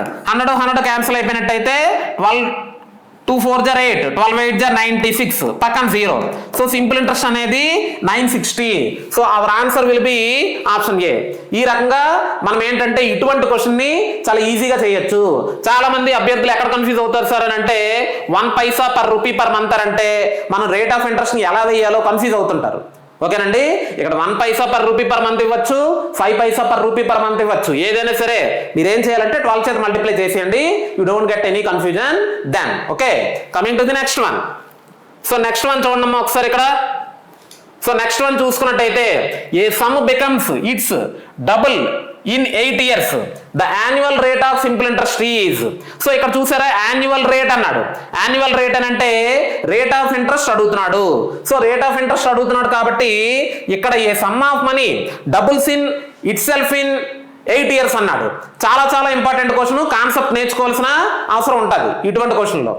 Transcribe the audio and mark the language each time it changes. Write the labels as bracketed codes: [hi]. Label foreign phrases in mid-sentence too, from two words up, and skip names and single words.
[te] 100 క్యాన్సిల్ అయిపోయినట్టయితే 2 4 = 8, 12 8 = 96, పక్కన 0. సో [en] simple interest [te] అనేది 960. [en] So our answer will be option A. [te] ఈ రకంగా మనం ఏంటంటే ఇటువంటి క్వశ్చన్ ని చాలా ఈజీగా చేయొచ్చు. చాలా మంది అభ్యర్థులు ఎక్కడ కన్ఫ్యూజ్ అవుతారు సార్ అని అంటే [en] 1 paisa per rupee per month [te] అంటే మనం [en] rate of interest [te] ని ఎలా వేయాలో కన్ఫ్యూజ్ అవుతుంటారు. ఓకేనండి. ఇక్కడ [en] 1 paisa per rupee per month [te] ఇవ్వచ్చు, [en] 5 paisa per rupee per month [te] ఇవ్వచ్చు. ఏదైనా సరే మీరేం చేయాలంటే 12 చేత మల్టిప్లై చేసేయండి. [en] You don't get any confusion then. Okay, coming to the next one. So next one [te] చూడండి ఒకసారి ఇక్కడ. [en] So next one చూసుకున్నట్టయితే a sum becomes its double in 8 years, the annual rate of simple interest is. [te] సో ఇక్కడ చూసారా, [en] annual rate [te] అన్నాడు. [en] annual rate [te] అని అంటే [en] rate of interest [te] అడుగుతున్నాడు. సో [en] rate of interest [te] అడుగుతున్నాడు కాబట్టి ఇక్కడ [en] a sum of money doubles in itself in 8 years [te] అన్నాడు. చాలా చాలా [en] important question. [te] కాన్సెప్ట్ నేర్చుకోవాల్సిన అవసరం ఉంటుంది ఇటువంటి క్వశ్చన్ లో.